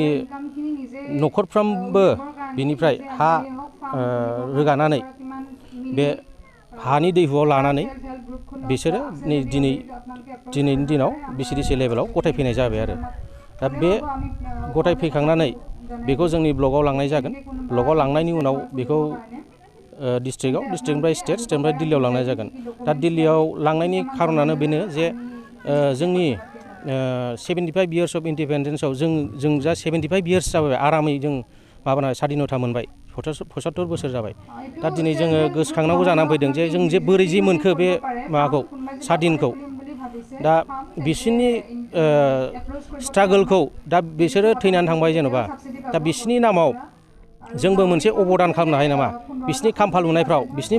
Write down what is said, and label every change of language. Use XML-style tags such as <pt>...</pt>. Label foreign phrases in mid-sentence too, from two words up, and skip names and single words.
<brx>न'खरफ्रामबो बिनिफ्राय हा रोगानानै बे हानि दैहुआव लानानै बिसोरो दिनैनि दिनाव BCDC लेभेलाव गथायफैनाय जाबाय आरो दा बे गथायफैखांनानै बेखौ जोंनि ब्लकआव लांनाय जागोन ब्लकआव लांनायनि उनाव बेखौ डिस्ट्रिक्टनिफ्राय स्टेटनिफ्राय दिल्लीयाव लांनाय जागोन दा दिल्लीयाव लांनायनि खारनानो बेनो जे जोंनि</brx> <en>75 years of independence-</en> <brx>आव जों जा</brx> <en>75 years</en> <brx>जाबाय आरामै जों माबाना स्वाधीनता मोनबाय 75 बोसोर जाबाय दा दिनै जोङो गोसोखांनांगौ जानानै फैदों जे जों जे बोरै जि मोनखो बे माबाखौ स्वाधीनखौ दा बिसोरनि स्ट्रागोलखौ दा बिसोरो थैनानै थांबाय जेन'बा दा बिसोरनि नामाव जोंबो मोनसे अबदान खालामनो हायो नामा बिसोरनि खाम्फा लुनायफ्राव बिसोरनि</brx>